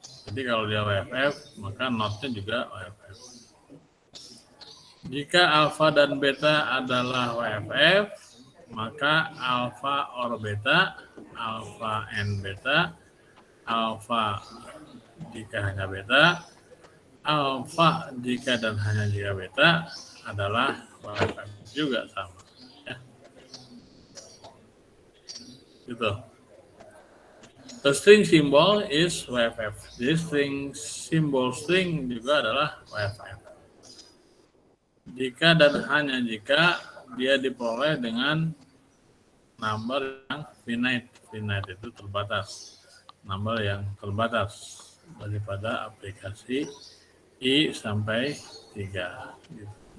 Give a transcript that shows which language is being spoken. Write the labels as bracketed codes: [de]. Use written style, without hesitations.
[id] Jadi kalau dia WFF, maka notnya juga WFF. Jika alfa dan beta adalah WFF, maka alfa or beta, alfa and beta, alfa jika hanya beta, alfa jika dan hanya jika beta adalah WFF juga sama. Ya. Gitu. [en] The string symbol is WFF. [id] Jadi simbol string juga adalah WFF. Jika dan hanya jika dia diperoleh dengan number yang finite. Finite itu terbatas. Number yang terbatas daripada aplikasi I sampai 3.